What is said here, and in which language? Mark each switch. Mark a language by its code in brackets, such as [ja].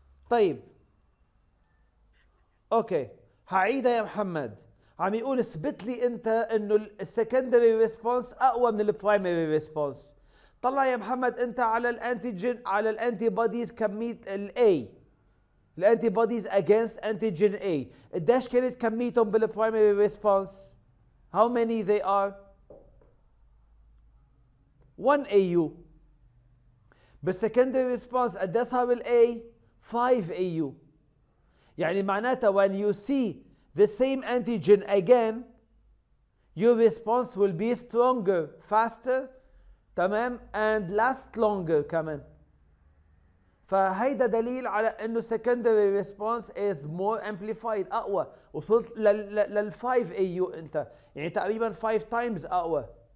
[ar] طيب. أوكي. هعيدها يا محمد. عم يقول اثبت لي أنت إنه السكندري ريسبونس أقوى من البرايمري ريسبونس. طلع يا محمد أنت على الأنتيجين على الأنتي بوديز كمية الA. الانتي بوديز [en] against antigen A. [ar] قديش كانت كميتهم بالبرايمري ريسبونس؟ [en] How many they are؟ [ar] 1 AU. بالسكندري ريسبونس قديش صار الA؟ 5 AU. يعني معناتها [en] when you see the same antigen again your response will be stronger, faster, [ar] تمام [en] and last longer [ar] كمان. فهيدا دليل على انه [en] secondary response is more amplified [ar] اقوى. وصلت لل 5 AU انت يعني تقريبا [en] 5 times [ar] اقوى.